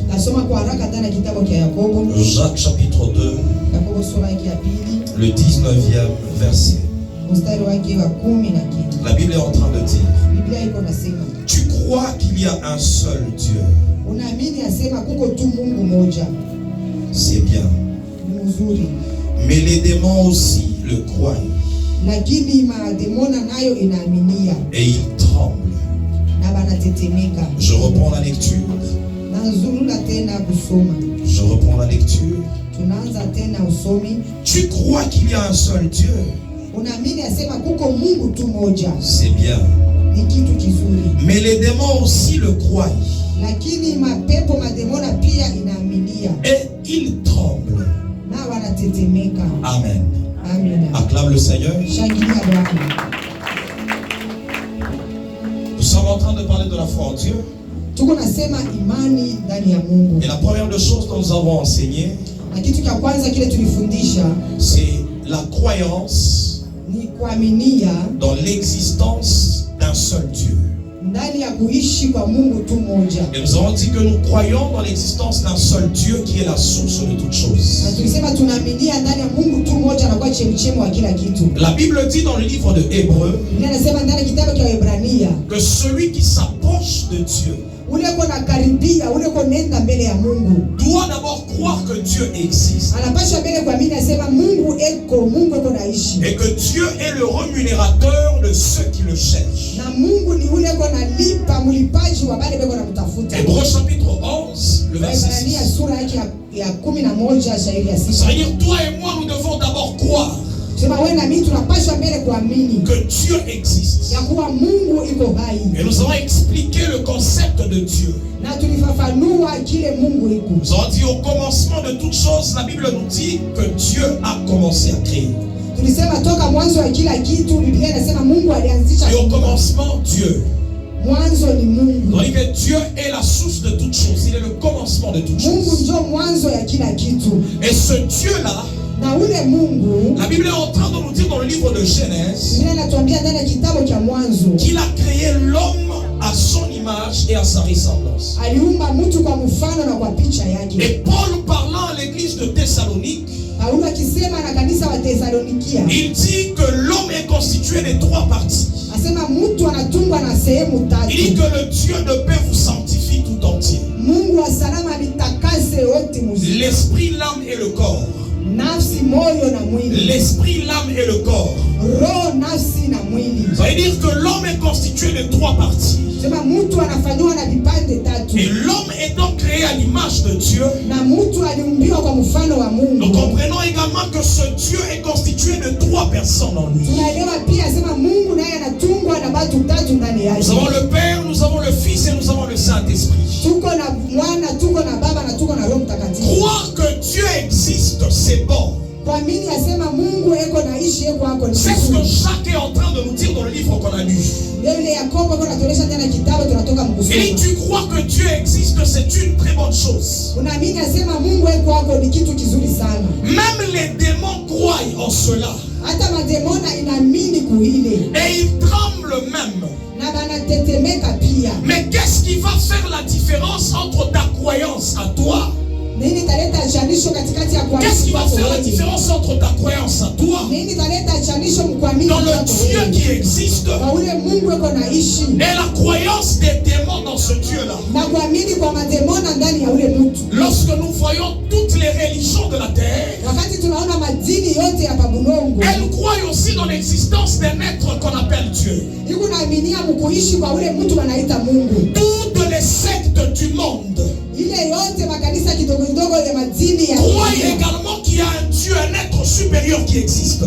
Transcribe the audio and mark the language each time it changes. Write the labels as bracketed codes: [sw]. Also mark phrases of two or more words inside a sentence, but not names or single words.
[fr] Jacques chapitre 2, le 19e verset. La Bible est en train de dire: tu crois qu'il y a un seul Dieu. C'est bien. Mais les démons aussi le croient. [sw] lakini mademona nayo inaaminia [fr] Et ils tremblent. [sw] na banatetemeka. [fr] Je reprends la lecture. [sw] Nazulula tena kusoma. [fr] Je reprends la lecture. [sw] Tunaanza tena usomi. [fr] Tu crois qu'il y a un seul Dieu? [sw] Unaamini asema kuko Mungu tu moja. [fr] C'est bien. [sw] Ni kitu kizuri. [fr] Mais les démons aussi le croient. [sw] Lakini mapepo mademona pia inaaminia. [fr] Et ils tremblent. [sw] Na wanatetemeka. [fr] Amen. [sw] Amina. [fr] Acclame le Seigneur. [sw] Shangilia Bwana. [fr] Nous sommes en train de parler de la foi en Dieu. [sw] Tuko nasema imani ndani ya Mungu. [fr] Et la première des choses que nous avons enseigné, [sw] Na kitu cha kwanza kile tulifundisha [fr] c'est la croyance [sw] ni kuaminia [fr] dans l'existence d'un seul Dieu. [sw] ndani ya kuishi kwa Mungu tu moja. [fr] Et nous avons dit que nous croyons dans l'existence d'un seul Dieu qui est la source de toutes choses. [sw] Na tulisema tunaaminia ndani ya Mungu tu moja na kwa chemchemi wa kila kitu. [fr] La Bible dit dans le livre de Hébreux [sw] Biblia inasema ndani ya kitabu cha Waebrania, [fr] que celui qui s'approche de Dieu [sw] ule uko nakaribia, ule uko nenda mbele ya Mungu, [fr] doit d'abord croire que Dieu existe [sw] anapasha mbele kuamini asema Mungu eko naishi. [fr] et que Dieu est le rémunérateur de ceux qui le cherchent. [sw] Na Mungu ni ule uko nalipa, mlipaji wa wale beko namtafuta. [fr] Hébreux chapitre 11, le verset [sw] Waebrania [fr] 6. [sw] sura yake ya 11 shairi ya [fr] Ça 6. veut dire toi et moi nous devons d'abord croire [sw] Sema wewe na mimi tunapaswa mbele kuamini [fr] que Dieu existe. [sw] ya kuwa Mungu iko hai. [fr] Et nous avons expliqué le concept de Dieu. [sw] Na tulifafanua kile Mungu iko. [fr] Nous avons dit au commencement de toutes choses, la Bible nous dit que Dieu a commencé à créer. [sw] Tulisema toka mwanzo wa kila kitu, Biblia inasema Mungu alianzisha. [fr] Et au commencement, Dieu. [sw] Mwanzo ni Mungu. [fr] On dit que Dieu est la source de toutes choses. Il est le commencement de toutes [sw] Mungu [fr] choses. [sw] ndio mwanzo ya kila kitu. [fr] Et ce Dieu-là, [sw] Na ule Mungu, [fr] la Bible est en train de nous dire dans le livre de Genèse [sw] Biblia inatuambia ndani ya kitabu cha Mwanzo, [fr] qu'il a créé l'homme à son image et à sa ressemblance. [sw] aliumba mtu kwa mfano na kwa picha yake. [fr] Et Paul, parlant à l'église de Thessalonique, [sw] Paulo akisema na kanisa wa Tesalonikia, [fr] il dit que l'homme est constitué de trois parties. [sw] asema mtu anatungwa na sehemu [fr] Il dit [sw] tatu. [fr] que le Dieu de paix vous sanctifie tout entier. [sw] Mungu wa salama alitakase wote mzima. [fr] L'esprit, l'âme et le corps. [sw] Nafsi, moyo na mwili. [fr] L'esprit, l'âme et le corps. [sw] Roho, nafsi na mwili. [fr] Ça veut dire que l'homme est constitué de trois parties. [sw] Sema mtu anafanywa na vipande tatu. [fr] Et l'homme est donc créé à l'image de Dieu. [sw] Na mtu aliumbiwa kwa mfano wa [fr] Nous [sw] Mungu. [fr] comprenons également que ce Dieu est constitué de trois personnes en lui. [sw] Tunaelewa pia sema Mungu naye anatungwa na watu tatu ndani yake. [fr] Nous avons le Père, nous avons le Fils et nous avons le Saint-Esprit. [sw] Tuko na Mwana, tuko na Baba na tuko na Roho Mtakatifu. [fr] Croire que Dieu existe, c'est bon. [sw] Kuamini asema Mungu eko naishi eko hako ni [fr] C'est ce que [sw] vizuri. [fr] Jacques est en train de nous dire dans le livre qu'on a lu. [sw] Ndio ile Yakobo eko natuonyesha tena kitabu tunatoka [fr] Et [sw] mkusoma. [fr] tu crois que Dieu existe, c'est une très bonne chose. [sw] Unaamini asema Mungu eko hako ni kitu kizuri sana. [fr] Même les démons croient en cela. [sw] Hata mademona inaamini kuile. [fr] Et ils tremblent même. [sw] Na banatetemeka pia. [fr] Mais qu'est-ce qui va faire la différence entre ta croyance à toi? [sw] Nini taleta chanisho katikati ya kuamini? [fr] Qu'est-ce qui va faire la différence entre ta croyance à toi [sw] Nini taleta chanisho mkuamini? [fr] dans le Dieu qui existe [sw] Kwa ule Mungu eko naishi. [fr] et la croyance des démons dans ce Dieu-là? [sw] Na kuamini kwa mademona ndani ya ule mtu. [fr] Lorsque nous voyons toutes les religions de la terre, [sw] Wakati tunaona madini yote ya pabulongo, [fr] elles croient aussi dans l'existence d'un être qu'on appelle Dieu. [sw] iko naaminia mkuishi kwa ule mtu wanaita Mungu. [fr] Toutes les sectes du monde [sw] Ile yote makanisa kidogo kidogo ya madini ya [fr] croient [sw] dunia. [fr] également qu'il y a un Dieu, un être supérieur qui existe.